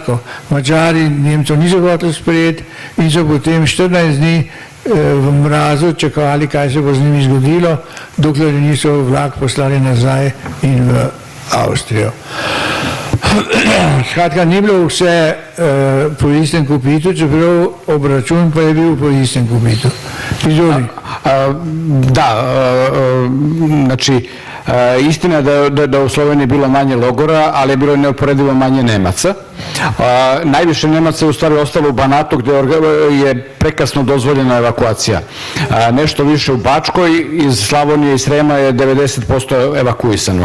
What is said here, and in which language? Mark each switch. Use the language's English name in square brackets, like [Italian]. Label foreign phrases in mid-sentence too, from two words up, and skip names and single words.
[Slovenian] Madžari Nemcev niso hoteli sprejeti in so potem 14 dni v mrazu čakali, kaj se bo z njimi zgodilo, dokler niso vlak poslali nazaj in v Avstrijo. Skratka, ni bilo vse po istem kopitu, čeprav obračun pa je bil po istem kopitu. Izvoli. [Serbian] Da, znači, istina je da u Sloveniji bilo manje logora, ali je bilo neuporedivo manje Nemaca. Najviše Nemaca je u stvari ostalo u Banatu, gde je prekasno dozvoljena evakuacija. Nešto više u Bačkoj, iz Slavonije i Srema je 90% evakuisano.